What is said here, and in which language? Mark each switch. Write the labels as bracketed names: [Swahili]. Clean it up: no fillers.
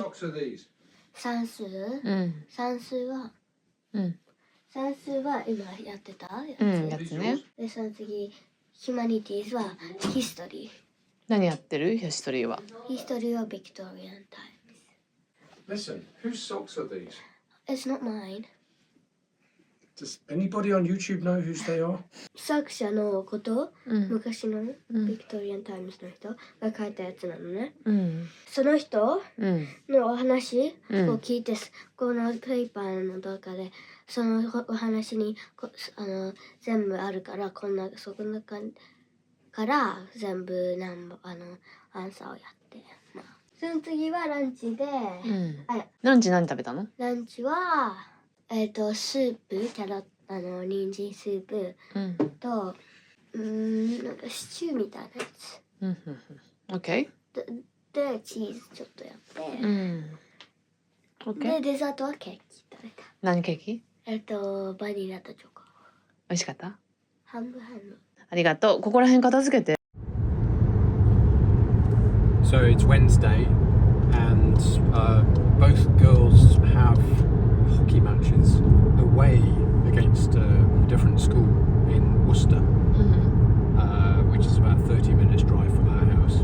[English] socks are these? [Japanese] 算数は今やってたやつね。で、その次 Humanities は History。何やってる？ヒストリーは。ヒストリーは Victorian times。 [English] Listen, whose socks are these? It's not mine. Does anybody on YouTube know whose they are? [Japanese] 作者のこと、昔の Victorian times の人が書いたやつなのね。その人のお話を聞いて、このペーパーの中でそのお話に全部あるから、そこの中から全部アンサーをやって、その次はランチで、ランチ何食べたの？ランチはスープ、人参スープと、なんかシチューみたいなやつ。 [English] OK。 [Japanese] で、チーズちょっとやって、で、デザートはケーキ食べた。何ケーキ？バニラとチョコ。美味しかった？半分。ありがとう。ここら辺片付けて。 [English] So it's Wednesday, and both girls have hockey matches away against a different school in Worcester, which is about 30 minutes drive from our house.